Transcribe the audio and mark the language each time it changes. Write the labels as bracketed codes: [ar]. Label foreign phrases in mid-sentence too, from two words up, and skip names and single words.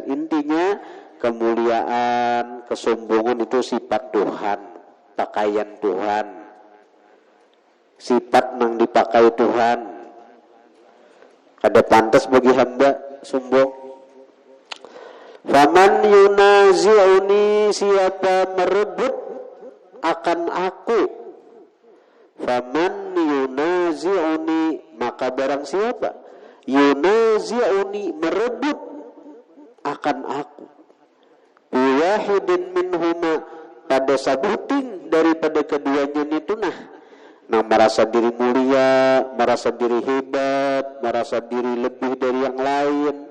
[id] Intinya kemuliaan, kesombongan itu sifat Tuhan, pakaian Tuhan, sifat yang dipakai Tuhan. [bjn] Kada pantas bagi hamba sombong. [ar] فمن ينازعني, [id] siapa merebut akan aku. [ar] فمن ينازعني, [id] maka barang siapa yunazi'uni, merebut akan aku. [ar] بواحد منهما, [id] pada sabuting daripada keduanya itu nah merasa diri mulia, merasa diri hebat, merasa diri lebih dari yang lain.